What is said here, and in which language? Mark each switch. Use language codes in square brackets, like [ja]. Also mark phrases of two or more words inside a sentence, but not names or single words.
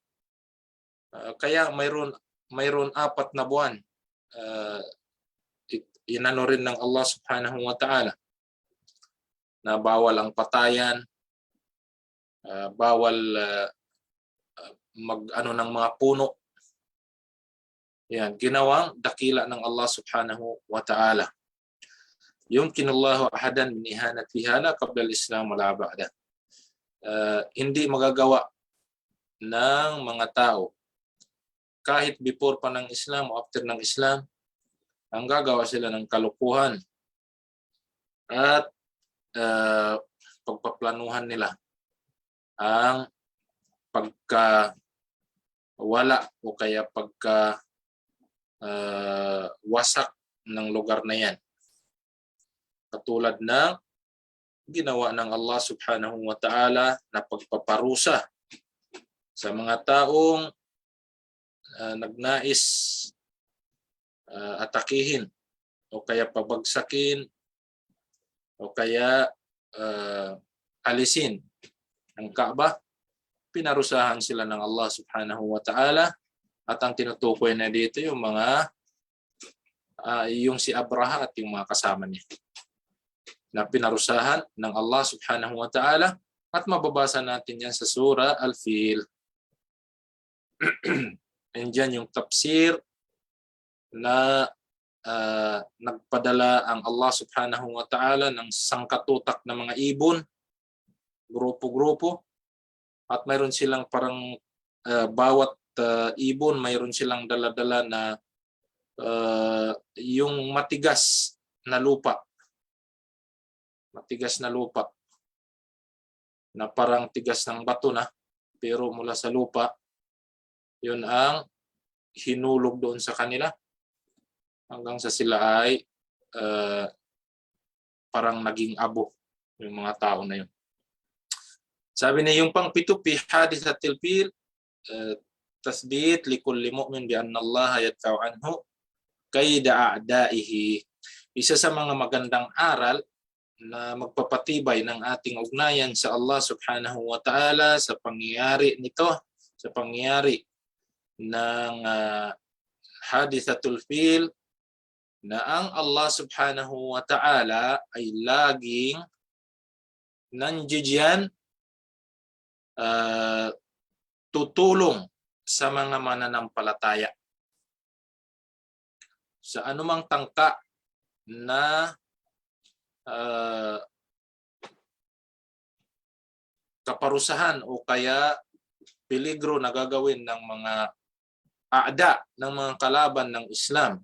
[tl] Kaya mayroon 4 na buwan. Inano rin ng Allah [ar] سبحانه وتعالى [tl] na bawal ang patayan, bawal mag-ano ng mga puno. Yan, ginawang dakila ng Allah [ar] سبحانه وتعالى. يمكن الله أحدا من إهانتها لا قبل الإسلام ولا بعد. [tl] Hindi magagawa ng mga tao kahit before pa ng Islam o after ng Islam, ang gagawa sila ng kalukuhan at pagpaplanuhan nila ang pagkawala o kaya wasak ng lugar na yan. Katulad ng ginawa ng Allah [ar] سبحانه وتعالى [tl] na pagpaparusa sa mga taong nagnais atakihin o kaya pabagsakin o kaya alisin ang Kaaba. Pinarusahan sila ng Allah [ar] سبحانه وتعالى [tl] at ang tinutukoy na dito yung mga yung si Abraha at yung mga kasama niya na pinarusahan ng Allah [ar] سبحانه وتعالى, [tl] at mababasa natin yan sa Surah Al-Fil. Andyan yung tafsir na nagpadala ang Allah [ar] سبحانه وتعالى [tl] ng sangkatutak na mga ibon, grupo-grupo, at mayroon silang parang bawat ibon, mayroon silang dala-dala na yung matigas na lupa. Matigas na lupa na parang tigas ng bato na, pero mula sa lupa, yun ang hinulog doon sa kanila hanggang sa sila ay parang naging abo yung mga tao na yun. Sabi niya yung pang-7 [ar] في حادثة الفيل تثبيت لكل مؤمن بأن الله يدفع عنه كيد أعدائه. [tl] Isa sa mga magandang aral na magpapatibay ng ating ugnayan sa Allah [ar] سبحانه وتعالى [tl] sa pangyayari nito, sa pangyayari ng [ar] حادثة الفيل, [tl] na ang Allah [ar] سبحانه وتعالى [tl] ay laging nandiyan tutulong sa mga mananampalataya sa anumang tangka na kaparusahan o kaya peligro na gagawin ng mga aada, ng mga kalaban ng Islam.